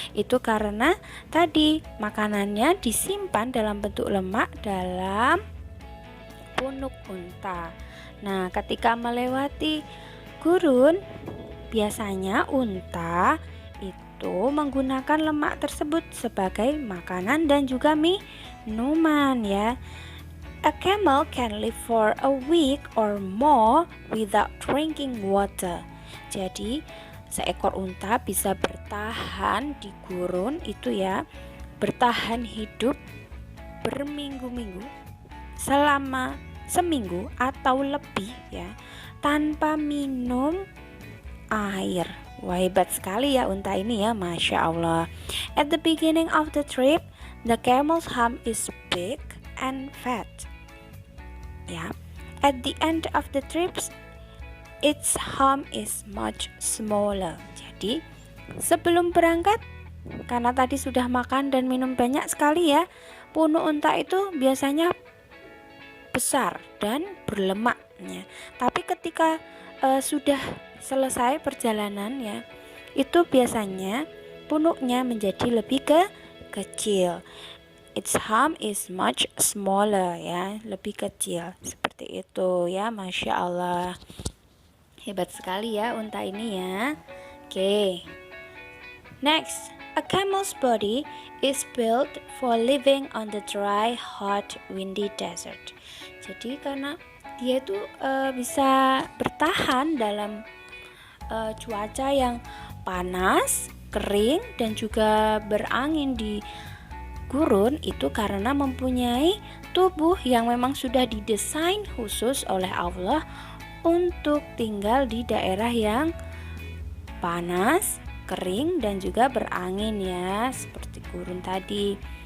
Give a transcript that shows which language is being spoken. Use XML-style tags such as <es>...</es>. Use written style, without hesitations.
<id>Itu karena tadi makanannya disimpan dalam bentuk lemak dalam punuk unta. Nah, ketika melewati gurun, biasanya unta itu menggunakan lemak tersebut sebagai makanan dan juga minuman ya.</id> <en>A camel can live for a week or more without drinking water.</en> <id>Jadi, seekor unta bisa bertahan di gurun itu ya, bertahan hidup berminggu-minggu selama seminggu atau lebih ya, tanpa minum air. Wah, hebat sekali ya unta ini ya, Masya Allah.</id> <en>At the beginning of the trip, the camel's hump is big and fat. Ya, at the end of the trips, its hump is much smaller.</en> <id>Jadi, sebelum berangkat, karena tadi sudah makan dan minum banyak sekali ya. Punuk unta itu biasanya besar dan berlemaknya. Tapi ketika sudah selesai perjalanan ya, itu biasanya punuknya menjadi lebih kecil.</id> <en>Its hump is much smaller ya,</en> <id>lebih kecil seperti itu ya. Masya Allah, hebat sekali ya unta ini ya.</id> <en>Oke, next, a camel's body is built for living on the dry, hot, windy desert.</en> <id>Jadi karena dia itu bisa bertahan dalam cuaca yang panas, kering, dan juga berangin di gurun, itu karena mempunyai tubuh yang memang sudah didesain khusus oleh Allah untuk tinggal di daerah yang panas, kering, dan juga berangin ya, seperti gurun tadi.</id>